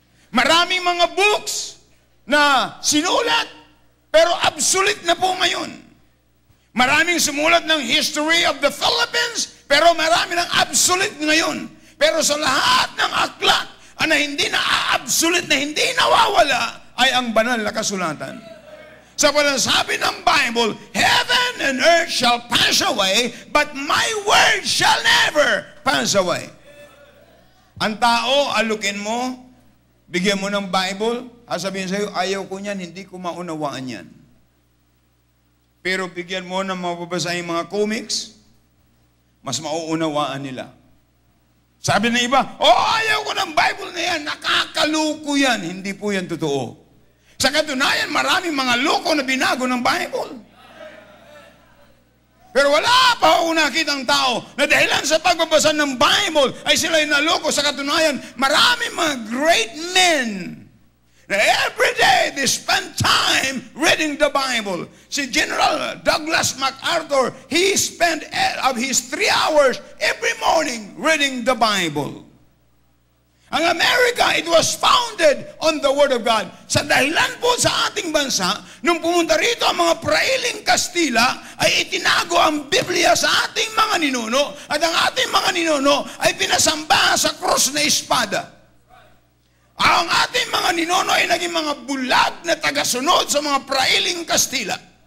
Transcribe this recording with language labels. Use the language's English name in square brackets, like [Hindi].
[Filipino] Maraming mga books na sinulat, pero obsolete na po ngayon. Maraming sumulat ng [English] history of the Philippines, [Filipino] pero marami ng obsolete ngayon. Pero sa lahat ng aklat na hindi na-absolute, na hindi nawawala, ay ang banal na kasulatan. Sa panasabi ng [English] Bible, heaven and earth shall pass away, but my word shall never pass away. [Filipino] Ang tao, alukin mo, bigyan mo ng Bible, sabihin sa'yo, ayaw ko niyan, hindi ko maunawaan yan. Pero bigyan mo ng mababasahin mga comics, mas mauunawaan nila. Sabi ng iba, ayaw ko ng Bible na yan, nakakaluko yan. Hindi po yan totoo. Sa katunayan, maraming mga loko na binago ng Bible. Pero wala pa ako nakitang tao na dahilan sa pagbabasa ng Bible ay sila'y naloko. Sa katunayan, maraming mga [English] great men na every day they spend time reading the Bible. Si General Douglas MacArthur, he spent of his 3 hours every morning reading the Bible. Ang Amerika, it was founded on the Word of God. [Filipino] Sa dahilan po sa ating bansa, nung pumunta rito ang mga prailing Kastila, ay itinago ang Biblia sa ating mga ninuno, at ang ating mga ninuno ay pinasamba sa krus na espada. Ang ating mga ninuno ay naging mga bulag na tagasunod sa mga prailing Kastila.